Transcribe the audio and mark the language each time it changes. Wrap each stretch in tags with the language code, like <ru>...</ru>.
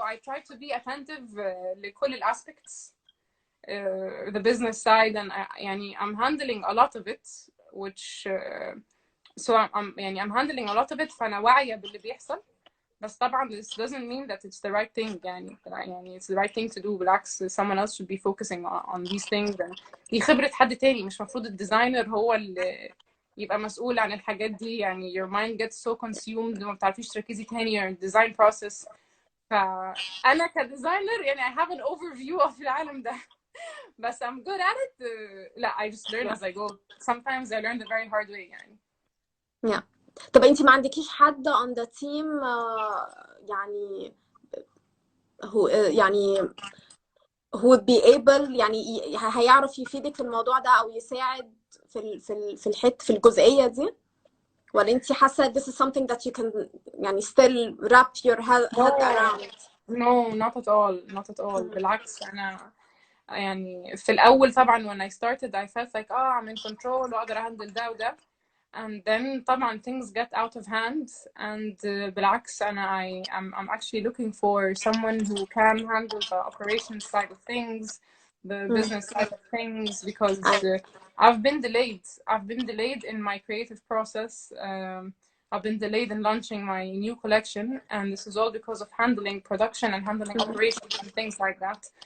<en>I try to be attentive لكل ال aspects, the business side, and يعني I'm handling a lot of it, which so I'm handling a lot of it,</en> <ar>فأنا واعية باللي بيحصل.</ar> <en>بس طبعا this doesn't mean that it's the right thing يعني it's the right thing to do. بالعكس, someone else should be focusing on these things. And</en> <ar>دي خبرة حد تاني, مش مفروض الديزاينر هو اللي يبقى مسؤول عن الحاجات دي.</ar> <en>يعني your mind gets so consumed</en> <ar>وما بتعرفيش تركزي تاني</ar> <en>on design process.</en> <ar>فأنا كديزاينر يعني</ar> <en>I have an overview of</en> <ar>العالم ده.</ar> <en>بس I'm good at it. لا, I just learn as I go. Sometimes I learn the very hard way يعني. Yeah.</en> <ar>طب انت ما عندكيش حد</ar> <en>on the team</en> <ar>يعني هو يعني</ar> <en>who would be able</en> <ar>يعني هيعرف يفيدك في الموضوع ده او يساعد في الجزئية دي؟ ولا انت حاسة</ar> <en>this is something that you can</en> <ar>يعني</ar> <en>still wrap your head around? No, not at all. Not at all.</en> <ar>بالعكس, أنا يعني في الأول طبعا</ar> <en>when I started I felt like I'm in control</en> <ar>وأقدر أهندل ده وده.</ar> <en>And then طبعا things get out of hand, and</en> <ar>بالعكس أنا</ar> <en>I'm actually looking for someone who can handle the operations side of things, the business side of things, because I've been delayed. I've been delayed in my creative process. I've been delayed in launching my new collection, and this is all because of handling production and handling operations and things like that.</en>